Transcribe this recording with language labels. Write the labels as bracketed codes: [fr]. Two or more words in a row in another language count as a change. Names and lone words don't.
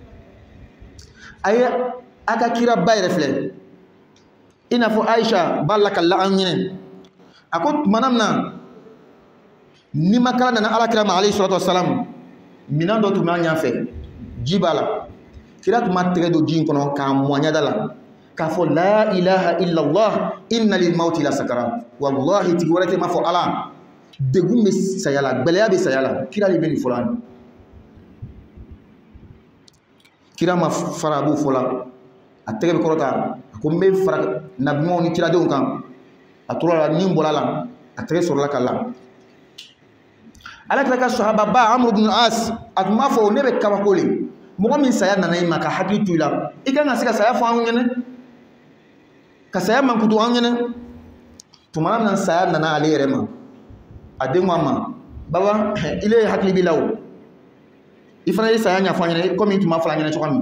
[bm] A ka kira ba yɛrɛ filɛ i n'a fɔ Aisha b'a lakale an ɲinɛ a ko tumana min na ni makala nana alakira ma [ar] عليه الصلاة والسلام [bm] minan dɔ tun b'a ɲɛfɛ ji b'a la kira tun b'a tɛgɛ don ji in kɔnɔ k'a mɔɲada la k'a fɔ [ar] لا إله إلا الله إن للموت لسكرات. [bm] Wallahi tigi wɛrɛ tɛ m'a fɔ ala degun bɛ saya la gɛlɛya bɛ saya la kira de bɛ nin fɔ la. Kira ma fara a b'o fɔ la a tɛgɛ bɛ kɔrɔta a ko n bɛ fara nabiɲumanw ni kiradenw kan a tora la nin bɔra la a tɛgɛ sɔrɔla ka la. Alakira ka sahaba ba Amr ibn As a tun b'a fɔ ne bɛ kabako le mɔgɔ min saya nana i ma ka hakili to i la i kan ka se ka saya fɔ an ɲɛna ka saya mankutu an ɲɛna. Tuma min na saya nana ale yɛrɛ ma a den ko a ma baba ile hakili b'i la o i fana ye saya ɲɛfɔ an ɲɛna komi i tun b'a fɔ an ɲɛna cogo min.